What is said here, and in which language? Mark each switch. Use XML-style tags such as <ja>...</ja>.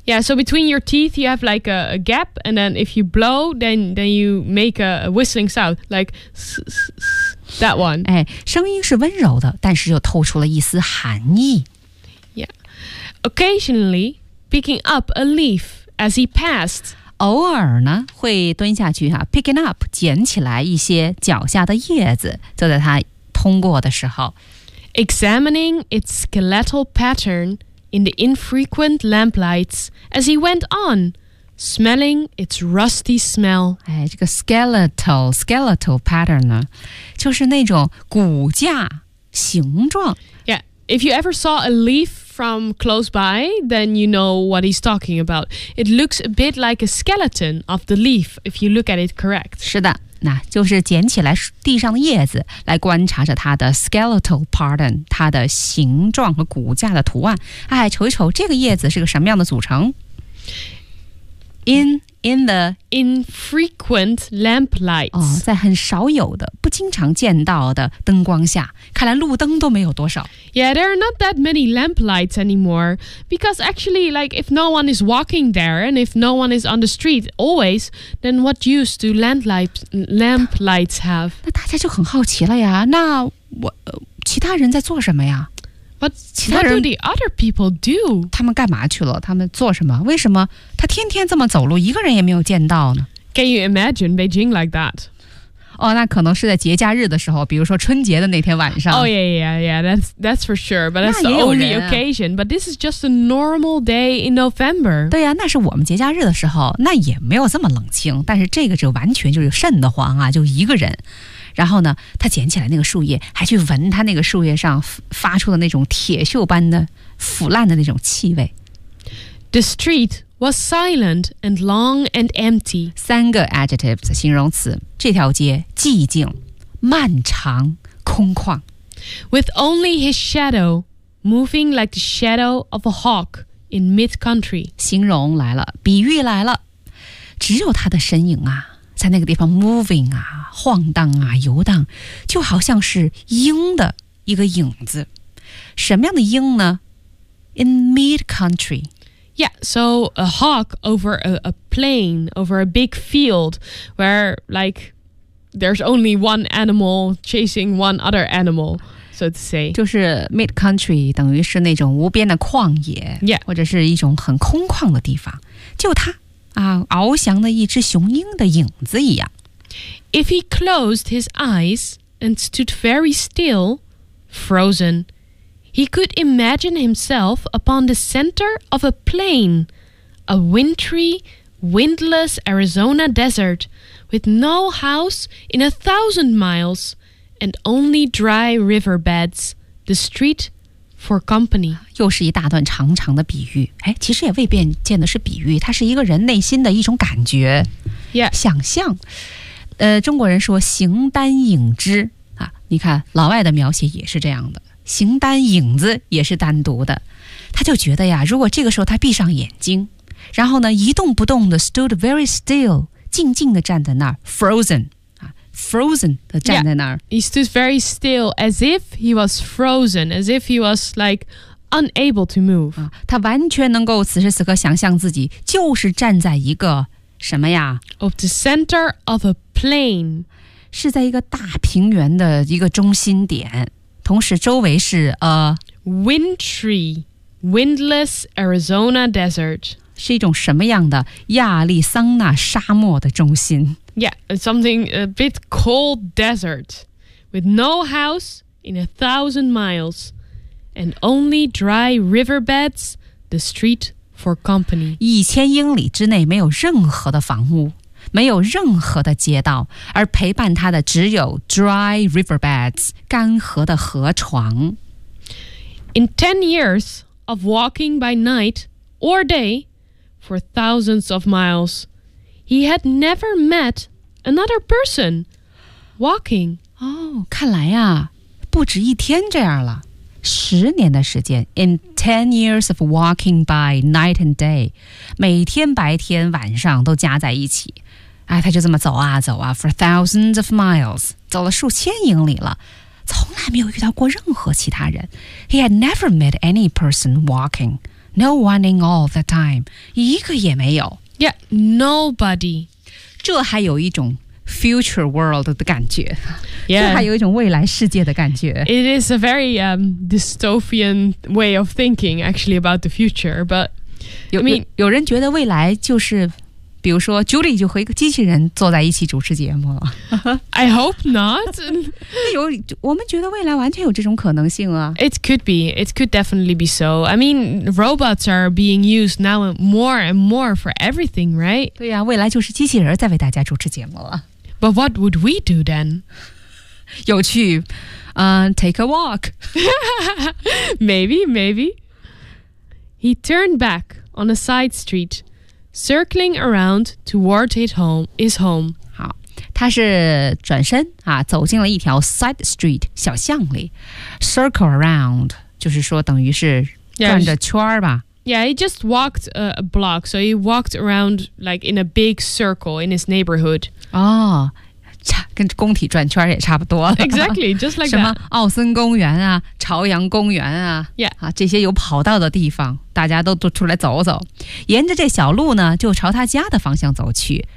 <en>Yeah, so between your teeth, you have like a gap, and then if you blow, then you make a whistling sound, like that one.</en> <zh>声音是温柔的，但是又透出了一丝寒意。</zh> <en>Yeah, occasionally picking up a leaf as he passed.</en> <zh>偶尔呢，会蹲下去</zh> <en>picking up</en> <zh>捡起来一些脚下的叶子，坐在他。通过的时候</zh> <en>examining its skeletal pattern in the infrequent lamplights as he went on, smelling its rusty smell.</en> <zh>这个</zh> <en>skeletal pattern</en> <zh>呢，就是那种骨架形状。</zh> <en>Yeah, if you ever saw a leaf from close by, then you know what he's talking about. It looks a bit like a skeleton of the leaf if you look at it correct.</en> <zh>是的。那就是捡起来地上的叶子来观察着它的</zh> <en>skeletal pattern，</en> <zh>它的形状和骨架的图案。瞅一瞅这个叶子是个什么样的组成。</zh> <en>infrequent lamplight.</en> <zh>哦，在很少有的、不经常见到的灯光下，看来路灯都没有多少。</zh> <en>Yeah, there are not that many lamplights anymore. Because actually, like, if no one is walking there and if no one is on the street always, then what use do lamplights have?</en> <zh>那大家就很好奇了呀。那我、其他人在做什么呀？</zh> <en>What do the other people do?</en> <zh>他们干嘛去了？他们做什么？为什么他天天这么走路，一个人也没有见到呢？</zh> <en>Can you imagine Beijing like that?</en> <zh>哦，那可能是在节假日的时候，比如说春节的那天晚上。</zh> <en>Oh yeah, yeah, yeah. That's for sure. But that's the only occasion. But this is just a normal day in November.</en> <zh>对呀，那是我们节假日的时候，那也没有这么冷清。但是这个就完全就是瘆得慌啊，就一个人。然后呢，他捡起来那个树叶，还去闻他那个树叶上发出的那种铁锈般的腐烂的那种气味。</zh> <en>The street was silent and long and empty.</en> <zh>三个 adjectives 形容词，这条街寂静、漫长、空旷。</zh> <en>With only his shadow moving like the shadow of a hawk in mid-country.</en> <zh>形容来了，比喻来了，只有他的身影啊。在那个地方 moving 啊，晃荡啊，游荡，就好像是鹰的一个影子。什么样的鹰呢？</zh> <en>In mid country. Yeah, so a hawk over a plain, over a big field, where like there's only one animal chasing one other animal, so to say.</en> <zh>就是</zh> <en>mid country</en> <zh>等于是那种无边的旷野、</zh> <en>yeah.</en> <zh>或者是一种很空旷的地方，就它翱翔的一只雄鹰的影子一样。</zh> <en>If he closed his eyes and stood very still, frozen, he could imagine himself upon the center of a plain, a wintry, windless Arizona desert, with no house in 1,000 miles, and only dry riverbeds, the street for company.</en> <zh>又是一大段长长的比喻。哎，其实也未必见的是比喻，它是一个人内心的一种感觉、</zh> <en>yeah.</en> <zh>想象。中国人说形单影只、啊、你看老外的描写也是这样的，形单影子也是单独的。他就觉得呀，如果这个时候他闭上眼睛，然后呢一动不动的</zh> <en>stood very still,</en> <zh>静静的站在那儿 frozen,Frozen 的站在那儿、</zh> <en>yeah, he stood very still as if he was frozen, as if he was like unable to move、啊、</en> <zh>他完全能够此时此刻想象自己就是站在一个什么呀</zh> <en>of the center of a plain,</en> <zh>是在一个大平原的一个中心点，同时周围是 a</zh> <en>wintry windless Arizona desert,</en> <zh>是一种什么样的亚利桑那沙漠的中心。</zh> <en>Yeah, something a bit cold desert, with no house in 1,000 miles, and only dry riverbeds, the street for company.</en> <zh>一千英里之内没有任何的房屋，没有任何的街道，而陪伴他的只有</zh> <en>dry riverbeds,</en> <zh>干涸的河床。</zh> <en>In 10 years of walking by night or day for thousands of miles,He had never met another person walking.</en> <zh>哦，看来呀，不止一天这样了。十年的时间 ，</zh> <en>in 10 years of walking by night and day,</en> <zh>每天白天晚上都加在一起。哎，他就这么走啊走啊 ，</zh> <en>for thousands of miles,</en> <zh>走了数千英里了，从来没有遇到过任何其他人。</zh> <en>He had never met any person walking, no one in all the time,</en> <zh>一个也没有。</zh> <en>Yeah, nobody.</en> <zh>这还有一种</zh> <en>future world</en> <zh>的感觉、</zh> <en>yeah.</en> <zh>这还有一种未来世界的感觉。</zh> <en>It is a very dystopian way of thinking actually about the future, but I mean,</en> <zh>有人觉得未来就是比如说 Julie 就和一个机器人坐在一起主持节目了。</zh> <en>I hope not.</en> <zh>我们觉得未来完全有这种可能性啊。</zh> <en>It could be. It could definitely be so. I mean, robots are being used now more and more for everything, right?</en> <zh>对呀、啊、未来就是机器人在为大家主持节目了。</zh> <en>But what would we do then?</en> <zh>有趣。</zh> <en>Take a walk. Maybe, maybe. He turned back on a side street. Circling around toward his home.</en> <zh>好，他是转身啊，走进了一条 side street 小巷里。</zh> <en>Circle around</en> <zh>就是说等于是转着圈吧。</zh> <en>Yeah, Yeah, he just walked a block. So he walked around like in a big circle in his neighborhood.</en> <zh>Oh, 跟工体转圈也差不多了。</zh> <en>Exactly, just like that.</en> <zh>什么奥森公园啊，朝阳公园啊。</zh> <en>Yeah.</en> <zh>啊，这些有跑道的地方，大家都出来走走。沿着这小路呢，就朝他家的方向走去。</zh>